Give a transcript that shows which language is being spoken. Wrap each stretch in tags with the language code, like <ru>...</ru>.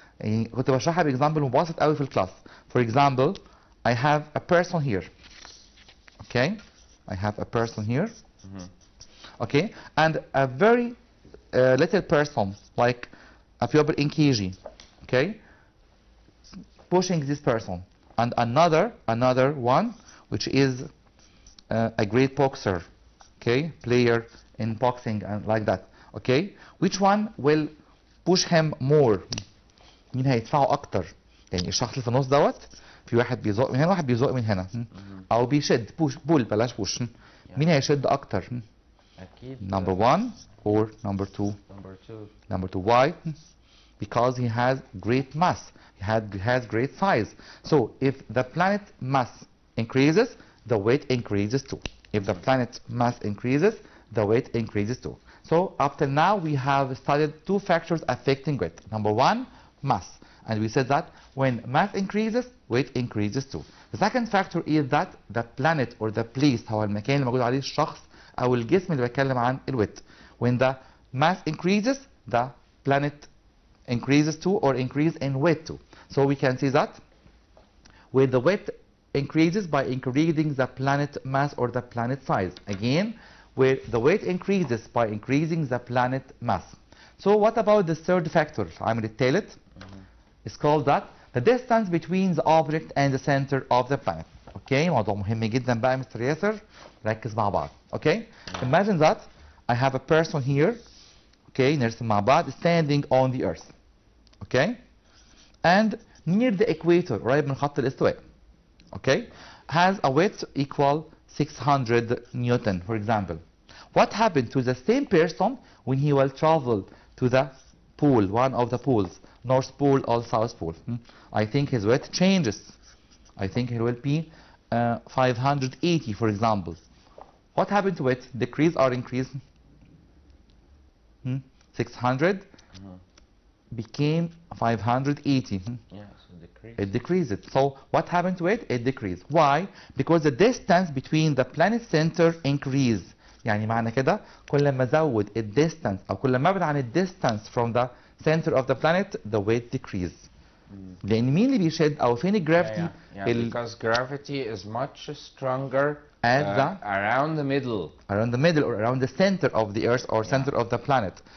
<ar>يعني كنت بشرحها باكزامبل مبسط قوي في الكلاس.</ar> <en>For example, I have a person here. Okay, I have a person here. Okay, and a very little person like a pupil in KG. Okay, pushing this person, and another one which is a great boxer. Okay, player in boxing and like that. Okay, which one will push him more?</en> <ar>مين هيدفعه أكتر؟ يعني الشخص اللي في النص دوت في واحد بيزق من هنا واحد بيزق من هنا أو بيشد بول بلاش بوش. مين هيشد أكتر؟ أكيد.</ar> <en>Number one or number two? Number two. Why? Because he has great mass. He has great size. So if the planet mass increases, the weight increases too. If the planet mass increases, the weight increases too. So up till now we have studied two factors affecting weight. Number one, mass. And we said that when mass increases, weight increases too. The second factor is that the planet or the place</en> <ar>هو المكان اللي موجود عليه الشخص أو الجسم اللي بيتكلم عن الويت.</ar> <en>When the mass increases, the planet increases too or increase in weight too. So we can see that with the weight increases by increasing the planet mass or the planet size. Again, where the weight increases by increasing the planet mass. So what about the third factor?</en> <ar>عامل الثالث.</ar> <en>It's called that the distance between the object and the center of the planet.</en> <ar>Okay, موضوع مهم جدا بقى مستر ياسر. ركز مع بعض.</ar> <en>Okay, imagine that I have a person here. Okay,</en> <ar>نرسم مع بعض</ar> <en>standing on the earth. Okay, and near the equator</en> <ar>قريب من خط الاستواء.</ar> <en>Okay, has a weight equal 600 Newton, for example. What happened to the same person when he will travel to the pole, one of the poles, North Pole or South Pole? I think his weight changes. I think it will be 580, for example. What happened to it? Decrease or increase? 600 became 580. Yeah, so decrease. It decreased. So what happened to it? It decreased. Why? Because the distance between the planet center increased.</en> <ar>يعني معنى كده كل ما زود distance أو كل ما ابعد عن</ar> <en>distance from the center of the planet, the weight decreased.</en> <ar>لأن مين اللي بيشد أو فين الجرافيتي؟</ar> <en>Because gravity is much stronger around the middle or around the center of the earth or center of the planet.</en>